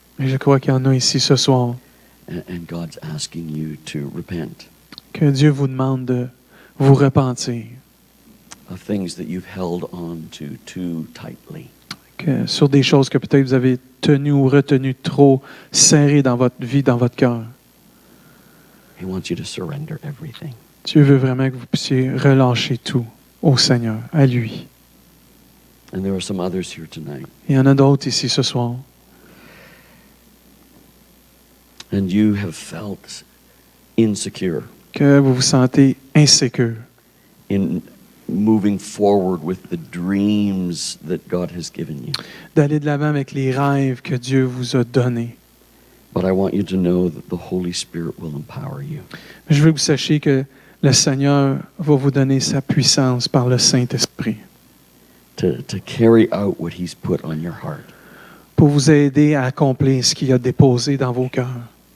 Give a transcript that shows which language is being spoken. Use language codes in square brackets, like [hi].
[fr] Et je crois qu'il y en a ici ce soir [en] and God's asking you to repent [fr] que Dieu vous demande de vous repentir [en] of things that you've held on to too tightly. [fr] que sur des choses que peut-être vous avez tenues ou retenues trop serrées dans votre vie, dans votre cœur. [en] He wants you to surrender everything. [fr] Dieu veut vraiment que vous puissiez relâcher tout au Seigneur, à lui. [en] And there are some others here tonight, [fr] Il y en a d'autres ici ce soir. [en] and you have felt insecure [fr] Que vous vous sentez insécure [en] in moving forward with the dreams that God has given you. [fr] d'aller de l'avant avec les rêves que Dieu vous a donnés. [en] But I want you to know that the Holy Spirit will empower you. [fr] Je veux que vous sachiez que le Seigneur va vous donner sa puissance par le Saint-Esprit [en] To carry out what He's put on your heart. [fr] pour vous aider à accomplir ce qu'il a déposé dans vos cœurs.